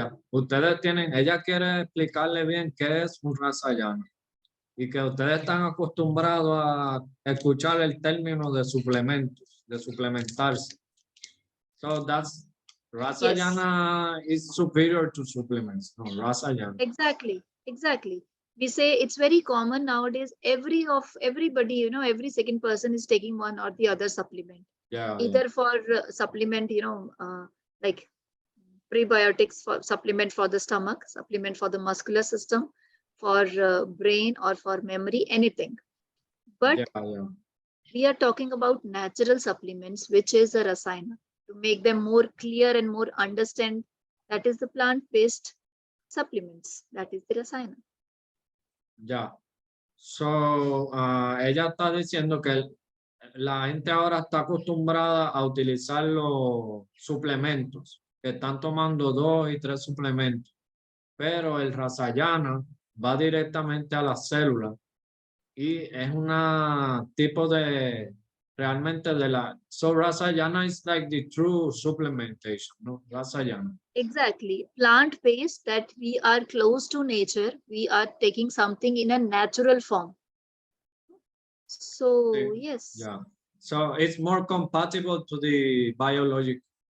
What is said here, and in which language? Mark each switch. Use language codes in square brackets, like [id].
[es] Ustedes tienen, ella quiere explicarle bien qué es un rasayana y que ustedes están acostumbrados a escuchar el término de suplementos, de suplementarse. [en] So that's Rasayana is superior to supplements. No, Rasayana. Exactly. We say it's very common nowadays. Everybody, every second person is taking one or the other supplement. Either for supplement, like prebiotics, for supplement for the stomach, supplement for the muscular system, for brain or for memory, anything. But we are talking about natural supplements, which is a rasayana, to make them more clear and more understand. That is the plant-based supplements. That is the rasayana. [es] So, ella está diciendo que la gente ahora está acostumbrada a utilizar los suplementos, que están tomando 2 y 3 suplementos, pero el rasayana va directamente a las células y es un tipo de realmente de la... [en] So Rasayana is like the true supplementation, no? Rasayana. Exactly. Plant-based, that we are close to nature. We are taking something in a natural form. So, Okay. yes. Yeah. So it's more compatible to the biologic.